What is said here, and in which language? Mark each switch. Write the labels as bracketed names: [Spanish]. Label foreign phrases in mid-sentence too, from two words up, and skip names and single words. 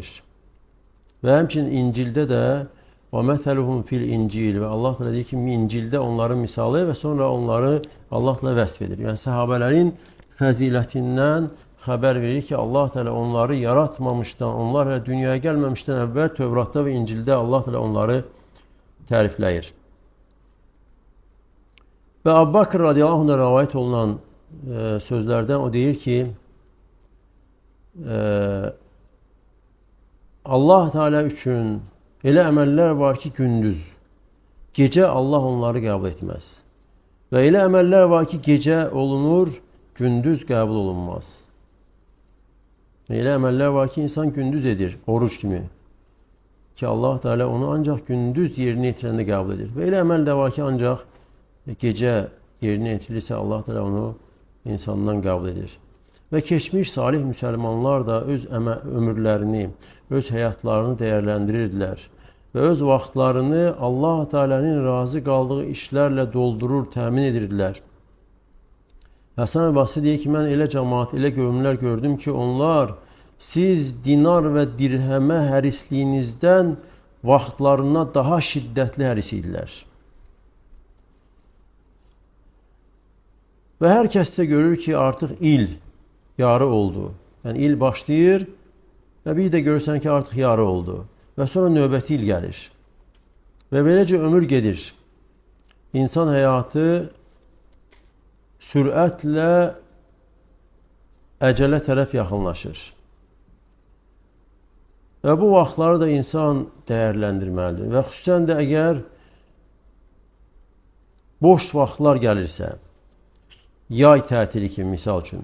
[Azerbaijani] Ve həmçinin İncil'de de [Arabic] وَمَثَلُهُمْ فِي الْإِنْجِيلِ [Azerbaijani] ve Allah Teala deyir ki, İncil'de onların misalı ve sonra onları Allah Teala vəsf edir. Yani sahabelerin fəzilətindən xəbər verir ki, Allah Teala onları yaratmamışdan, [Turkish] onlar dünyaya gelmemişten evvel Tevrat'ta ve İncil'de [Azerbaijani] Allah Teala onları tərifləyir. Ve Abu Bakr [Arabic] رضي الله عنه [Azerbaijani] rivayet olunan sözlerden o deyir ki, Allah Teala üçün elə əməllər var ki, gündüz, gece Allah onları qəbul etməz. Və elə əməllər var ki, gece olunur, gündüz qəbul olunmaz. Elə əməllər var ki, insan gündüz edir, oruç kimi. Ki Allah Teala onu ancak gündüz yerini yetirəndə qəbul edir. Və elə əməl də var ki, [Turkish] ancak gece yerine yetirilirse [Azerbaijani] Allah Teala onu insandan qəbul edir. Ve keçmiş salih Müslümanlar da öz ömürlerini, [Turkish] öz hayatlarını değerlendirirdilər. [Azerbaijani] Ve öz vaxtlarını Allah Teala'nın razı qaldığı işlerle doldurur, təmin edirdilər. Həsən el-Basri deyir ki, mən elə cemaat, elə görümlər gördüm ki, onlar siz dinar ve dirhəmə hərisliyinizdən vaxtlarına daha şiddətli həris idilər. [Turkish] Ve herkes de görür ki artık [Azerbaijani] il yarı oldu. Yani il başlayır ve bir de görürsən ki artık yarı oldu. Ve sonra növbəti il gelir. Ve böylece ömür gedir. İnsan hayatı sürətle əcələ tərəf yaxınlaşır. Ve bu vaxtları da [Turkish] insan değerlendirmelidir. [Azerbaijani] Ve xüsusən də əgər boş vaxtlar gəlirsə, yay tətili kimi misal üçün.